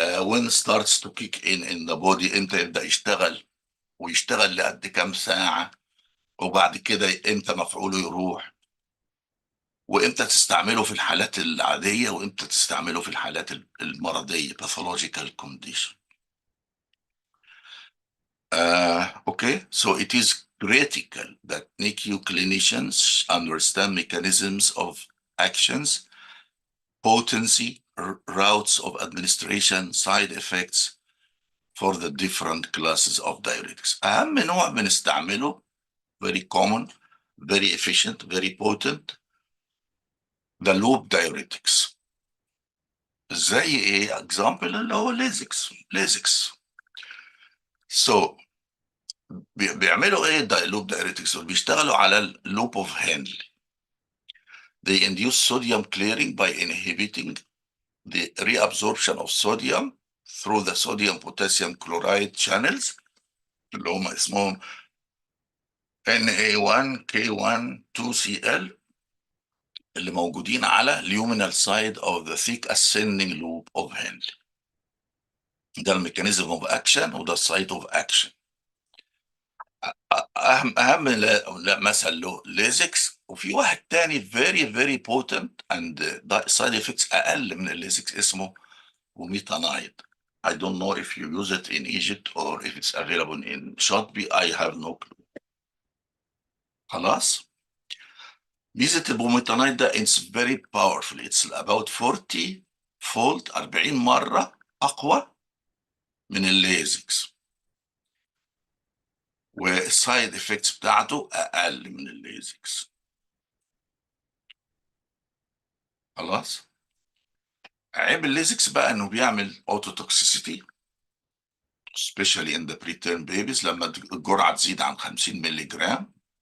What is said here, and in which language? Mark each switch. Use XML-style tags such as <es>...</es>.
<en>when starts to kick in the body،</en> <ar>امتى يبدأ يشتغل، ويشتغل لقد كام ساعة، وبعد كده امتى مفعوله يروح، وامتى تستعمله في الحالات العادية وامتى تستعمله في الحالات المرضية pathological condition.</ar> <en>Okay, so it is critical that NICU clinicians understand mechanisms of actions, potency, routes of administration, side effects for the different classes of diuretics.</en> <ar>أهم نوع بنستعمله</ar> <en>very common, very efficient, very potent، the loop diuretics.</en> <ar>زي ايه؟ example اللي هو ليزكس.</ar> <en>So</en> <ar>بيعملوا ايه</ar> <en>loop diuretics؟</en> <ar>بيشتغلوا على</ar> <en>loop of Henle. They induce sodium clearing by inhibiting the reabsorption of sodium through the sodium potassium chloride channels</en> <ar>اللي هم اسمهم</ar> <en>Na1K1 2Cl</en> <ar>اللي موجودين على</ar> <en>luminal side of the thick ascending loop of Henle.</en> <ar>ده الميكانيزم اوف اكشن وده السايت اوف اكشن. اهم مثل له ليزكس، وفي واحد تاني</ar> <en>very very potent and side effects</en> <ar>اقل من الليزكس اسمه وميتانايد.</ar> <en>I don't know if you use it in Egypt or if it's available in Shotby. I have no clue. خلاص.</en> <ar>ميزة البوميتانايد ده</ar> <en>it's very powerful. It's about 40 fold</en> <ar>40 مرة أقوى من الليزكس، والسايد افكتس بتاعته أقل من الليزكس. خلاص. عيب الليزكس بقى إنه بيعمل أوتوتوكسيسيتي</ar> <en>especially in the preterm babies</en> <ar>لما الجرعة تزيد عن 50 مللي جرام.</ar>